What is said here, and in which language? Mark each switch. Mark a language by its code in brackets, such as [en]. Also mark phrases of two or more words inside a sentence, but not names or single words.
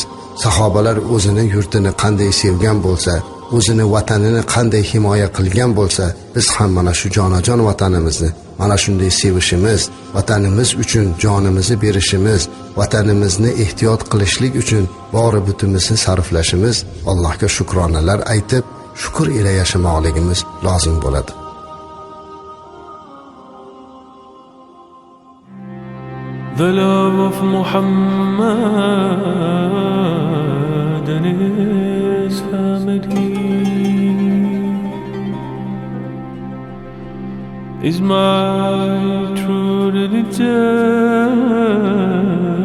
[uz] Sahobalar o'zini yurtini qanday sevgan bo'lsa, o'zini vatanini qanday himoya qilgan bo'lsa, biz ham mana shu jonajon vatanimizni mana shunday sevishimiz, vatanimiz uchun jonimizni berishimiz, vatanimizni ehtiyot qilishlik uchun bori butimizni sarflashimiz, Allohga shukronalar aytib shukr ila yashamoqligimiz lozim bo'ladi. [en] The love of Muhammad and his family is my true religion.